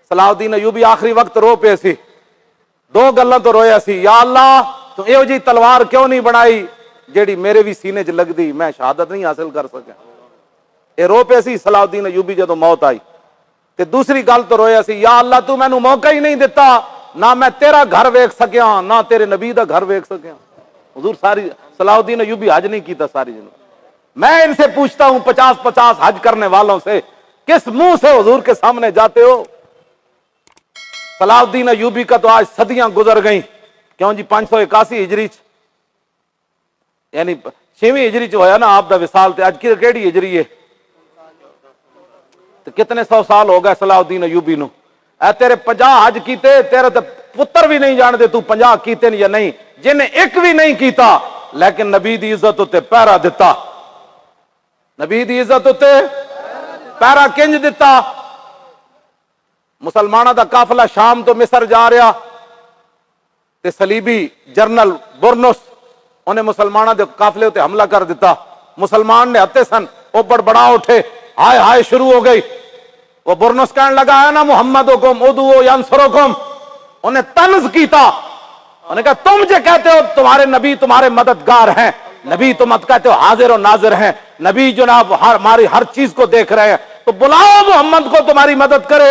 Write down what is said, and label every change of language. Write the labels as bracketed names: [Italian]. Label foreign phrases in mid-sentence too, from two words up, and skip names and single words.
[Punjabi] صلاح الدین ایوبی آخری وقت رو پے سی، دو گلاں تو رویا سی، یا اللہ تو ایو جی تلوار کیوں نہیں بنائی جیڑی میرے بھی سینے چ لگ دی، میں شہادت نہیں حاصل کر سکیا۔ اے رو پے سی صلاح الدین ایوبی جدو موت آئی۔ تے دوسری گل تو رویا سی، یا اللہ تو مینوں موقع ہی نہیں دیتا، نہ میں تیرا گھر ویکھ سکیا نہ تیرے نبی دا گھر ویکھ سکیا۔ حضور ساری صلاح الدین ایوبی حج نہیں کیتا ساری زندگی۔ [Urdu] میں ان سے پوچھتا ہوں 50 حج کرنے والوں سے، کس منہ سے حضور کے سامنے جاتے ہو؟ صلاح الدین ایوبی کا تو آج صدیاں گزر گئیں، [Punjabi] کیوں جی 581 ہجری یعنی 6ویں ہجری ہویا نا آپ دا وصال، تے اج کیڑی ہجری ہے؟ تو کتنے 100 سال ہو گئے صلاح الدین ایوبی نو۔ اے تیرے 50 حج کیتے، تیرے تے پتر بھی نہیں جاندے تو 50 کیتے یا نہیں، جن نے ایک بھی نہیں کیتا لیکن نبی دی عزت تے پیرا دتا، نبی دی عزت تے پیرا کنج دتا۔ مسلمانہ دا قافلہ شام تو مصر جا رہا تے صلیبی جرنل برنس انہیں مسلمانہ دے قافلے تے حملہ کر دیتا، مسلمان نے ہتے سن وہ بڑبڑا اٹھے، ہائے ہائے شروع ہو گئی۔ [Urdu] وہ برنس کہنے لگا ہے نا [Arabic] محمدکم ادعو ینصرکم، [Punjabi] انہیں طنز کیتا، [Urdu] انہیں کہا تم جو کہتے ہو تمہارے نبی تمہارے مددگار ہیں، نبی تم کہتے ہو حاضر و ناظر ہیں، نبی جناب ہماری ہر چیز کو دیکھ رہے ہیں، تو بلاؤ محمد کو تمہاری مدد کرے۔